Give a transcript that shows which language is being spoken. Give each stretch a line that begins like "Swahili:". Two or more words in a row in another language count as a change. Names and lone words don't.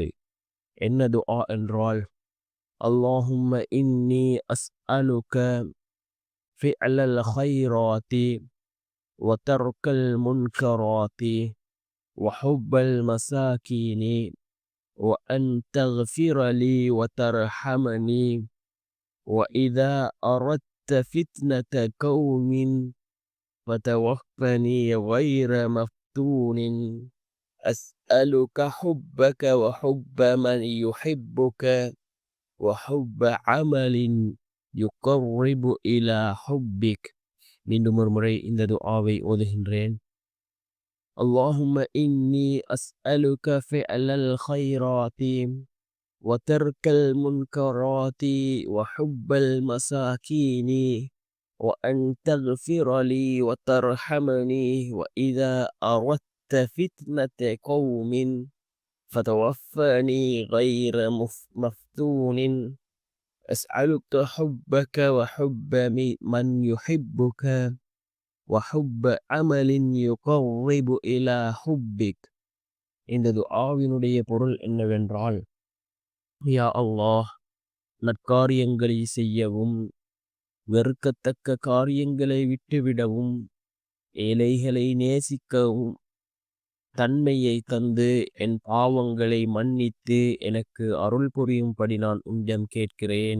Tamil: என்ன துஆ என்றால்,
Arabic: اللهم إني أسألك فعل الخيرات وترك المنكرات وحب المساكين وأن تغفر لي وترحمني وإذا أردت فتنة قوم فتوفني غير مفتون أسألك حبك وحب من يحبك وحب عمل يقرب إلى حبك.
Tamil: மீண்டும் ஒரு முறை இந்த துஆவை ஓதுகின்றேன்.
Arabic: اللهم إني أسألك فعل الخيرات وترك المنكرات وحب المساكين وأن تغفر لي وترحمني وإذا أردت فتنة قوم فتوفني غير مفتون أسألك حبك وحب من يحبك وحب عمل يقرب إلى حبك.
Tamil: இந்த துஆவினுடைய பொருள் என்னவென்றால்,
Arabic: يا الله,
Tamil: நற்காரியங்களை செய்யவும் வெறுக்கத்தக்க காரியங்களை விட்டுவிடவும் ஏழைகளை நேசிக்கவும் தன்மையை தந்து என் பாவங்களை மன்னித்து எனக்கு அருள் புரியும்படி நான் உன்னிடம் கேட்கிறேன்.